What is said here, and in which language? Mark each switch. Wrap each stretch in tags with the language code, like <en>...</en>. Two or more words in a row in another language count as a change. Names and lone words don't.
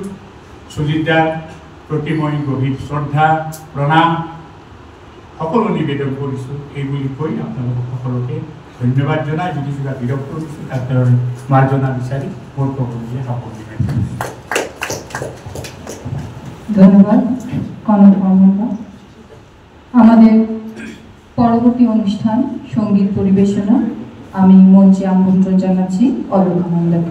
<as>সুজিত দাৰ প্ৰতি মই গভীৰ শ্ৰদ্ধা, প্ৰণাম সকলো নিবেদন কৰিছোঁ। এই বুলি কৈ আপোনালোকক সকলোকে ধন্যবাদ জনাই, যদি কিবা বিৰক্ত কৰিছোঁ তাৰ কাৰণে মাৰ্জনা বিচাৰি মোৰ ক'বলগীয়া সকলো ধন্যবাদ কনক মহম্মদ।</as> <bn>আমাদের পরবর্তী অনুষ্ঠান সঙ্গীত পরিবেশনা। আমি মঞ্চে আমন্ত্রণ জানাচ্ছি অলকা মণ্ডলকে।</bn>